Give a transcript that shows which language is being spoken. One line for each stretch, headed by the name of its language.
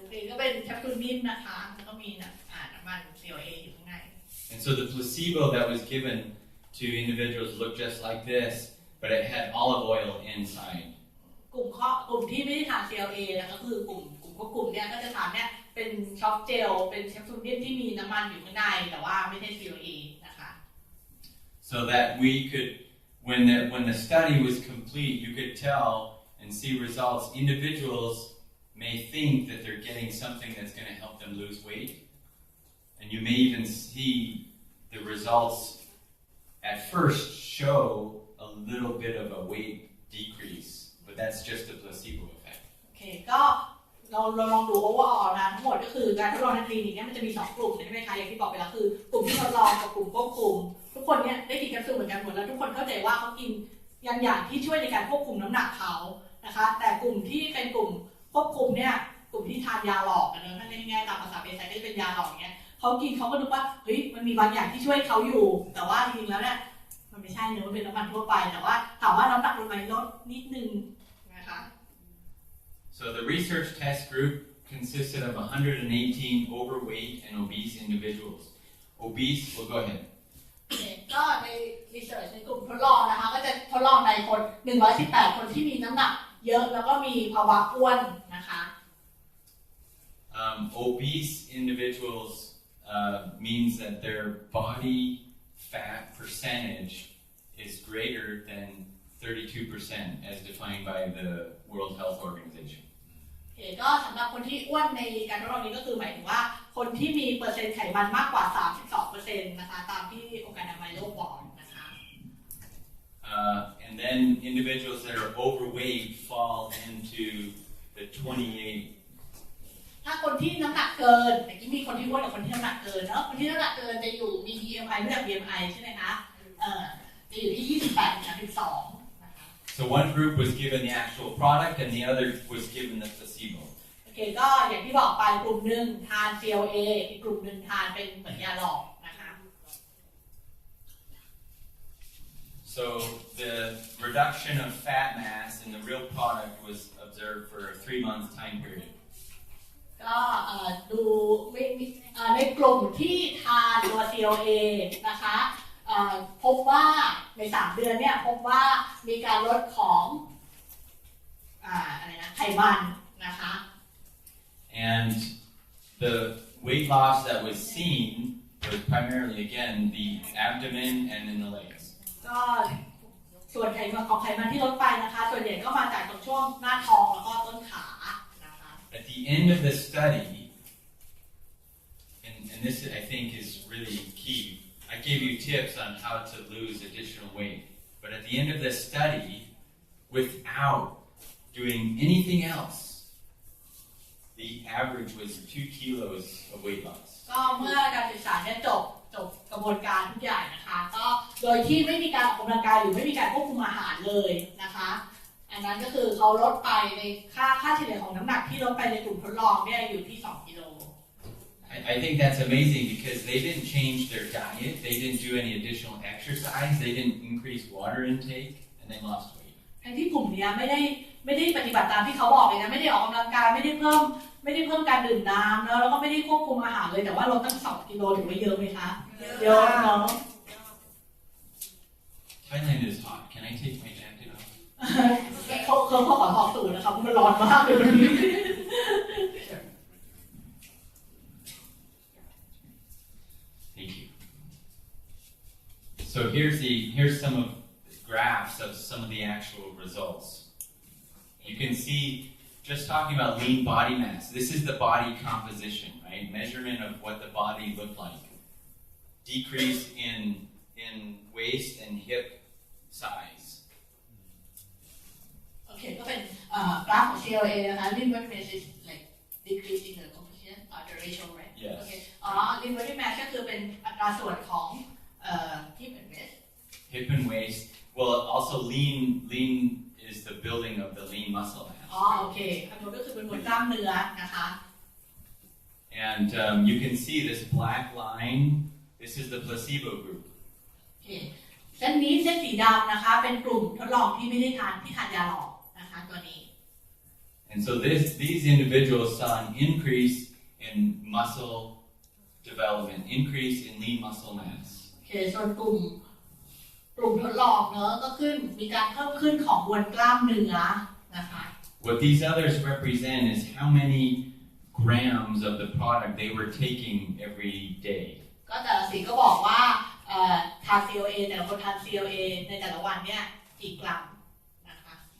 Thai: ก็เป็นแคปซูลนิ่มนะคะแล้วก็มีน้ำมัน CLA อยู่ข้างใน
English: And so the placebo that was given to individuals looked just like this, but it had olive oil inside.
Thai: กลุ่มที่ไม่ได้ทาน CLA นะก็คือกลุ่มควบคุมเนี่ยก็จะทานเนี่ยเป็นช็อกเจลเป็นแคปซูลนิ่มที่มีน้ำมันอยู่ข้างในแต่ว่าไม่ใช่ CLA นะคะ
English: So that we could, when the study was complete, you could tell and see results. Individuals may think that they're getting something that's going to help them lose weight, and you may even see the results at first show a little bit of a weight decrease, but that's just a placebo effect.
Thai: โอเคก็เราลองดูโอเวอร์ออลนะทั้งหมดก็คือการทดลองในคลินิกเนี่ยมันจะมี2กลุ่มใช่ไหมคะอย่างที่บอกไปแล้วคือกลุ่มที่ทดลองกับกลุ่มควบคุมทุกคนเนี่ยได้กินแคปซูลเหมือนกันหมดแล้วทุกคนเข้าใจว่าเขากินอย่างที่ช่วยในการควบคุมน้ำหนักเขานะคะแต่กลุ่มที่เป็นกลุ่มควบคุมเนี่ยกลุ่มที่ทานยาหลอกนะถ้าง่ายๆตามภาษาเภสัชก็จะเป็นยาหลอกเนี่ยเขากินเขาก็นึกว่าเฮ้ยมันมีบางอย่างที่ช่วยเขาอยู่แต่ว่าจริงๆแล้วเนี่ยมันไม่ใช่เนื้อมันเป็นน้ำมันทั่วไปแต่ว่าถามว่าน้ำหนักลดไหมลดนิดนึงนะคะ
English: So the research test group consisted of 118 overweight and obese individuals. Obese, well, go ahead.
Thai: ก็ในรีเสิร์ชในกลุ่มทดลองนะคะก็จะทดลองในคน118คนที่มีน้ำหนักเยอะแล้วก็มีภาวะอ้วนนะคะ
English: Obese individuals means that their body fat percentage is greater than 32% as defined by the World Health Organization.
Thai: ก็สำหรับคนที่อ้วนในการทดลองนี้ก็คือหมายถึงว่าคนที่มีเปอร์เซ็นต์ไขมันมากกว่า 32% นะคะตามที่องค์การอนามัยโลกบอกนะคะ
English: And then individuals that are overweight fall into the 28.
Thai: ถ้าคนที่น้ำหนักเกินแต่ที่มีคนที่อ้วนกับคนที่น้ำหนักเกินเนาะคนที่น้ำหนักเกินจะอยู่มี BMI ไม่จาก BMI ใช่ไหมคะจะอยู่ที่28 ถึง 32 นะคะ
English: So one group was given the actual product and the other was given the placebo.
Thai: โอเคก็อย่างที่บอกไปกลุ่มหนึ่งทาน CLA อีกกลุ่มหนึ่งทานเป็นเหมือนยาหลอกนะคะ
English: So the reduction of fat mass in the real product was observed for a 3-month time period.
Thai: ก็ดูในกลุ่มที่ทานตัว CLA นะคะ พบว่าใน3 เดือนเนี่ยพบว่ามีการลดของอะไรนะไขมันนะคะ
English: And the weight loss that was seen was primarily again the abdomen and in the legs.
Thai: ก็ส่วนไขมันที่ลดไปนะคะส่วนใหญ่ก็มาจากตรงช่วงหน้าท้องแล้วก็ต้นขานะคะ
English: At the end of the study, and this I think is really key, I gave you tips on how to lose additional weight. But at the end of the study, without doing anything else, the average was 2 kilos of weight loss.
Thai: ก็เมื่อการศึกษาเนี่ยจบกระบวนการทุกอย่างนะคะก็โดยที่ไม่มีการออกกำลังกายหรือไม่มีการควบคุมอาหารเลยนะคะอันนั้นก็คือเขาลดไปในค่าเฉลี่ยของน้ำหนักที่ลดไปในกลุ่มทดลองเนี่ยอยู่ที่2 กิโล
English: I think that's amazing because they didn't change their diet, they didn't do any additional exercise, they didn't increase water intake, and they lost weight.
Thai: ทั้งที่กลุ่มนี้ไม่ได้ปฏิบัติตามที่เขาบอกเลยนะไม่ได้ออกกำลังกายไม่ได้เพิ่มการดื่มน้ำแล้วก็ไม่ได้ควบคุมอาหารเลยแต่ว่าลดตั้ง2 กิโลถือว่าเยอะไหมคะเยอะเนาะ
English: Thailand is hot. Can I take my jacket off?
Thai: เขาขอถอดสูทนะคะเพราะมันร้อนมากเลยวันนี้
English: Thank you. So here's some of the graphs of some of the actual results. You can see, just talking about lean body mass, this is the body composition, right? Measurement of what the body looked like. Decrease in waist and hip size.
Thai: โอเคก็เป็นกราฟของ CLA นะคะ
English: lean body mass is like decreasing the composition the ratio right Yes.
Thai: โอเคlean body mass ก็คือเป็นอัตราส่วนของ
English: hip and waist Hip and waist. Well, also lean is the building of the lean muscle mass.
Thai: โอเคอันนี้ก็คือเป็นมวลกล้ามเนื้อนะคะ
English: And you can see this black line. This is the placebo group.
Thai: โอเคเส้นนี้เส้นสีดำนะคะเป็นกลุ่มทดลองที่ไม่ได้ทานยาหลอกนะคะตัวนี้
English: And so these individuals saw an increase in muscle development, increase in lean muscle mass.
Thai: โอเคส่วนกลุ่มทดลองเนอะก็มีการเพิ่มขึ้นของมวลกล้ามเนื้อนะคะ
English: What these others represent is how many grams of the product they were taking every day.
Thai: ก็แต่ละสีก็บอกว่าทาน CLA แต่ละคนทาน CLA ในแต่ละวันเนี่ยกี่กรัมนะคะ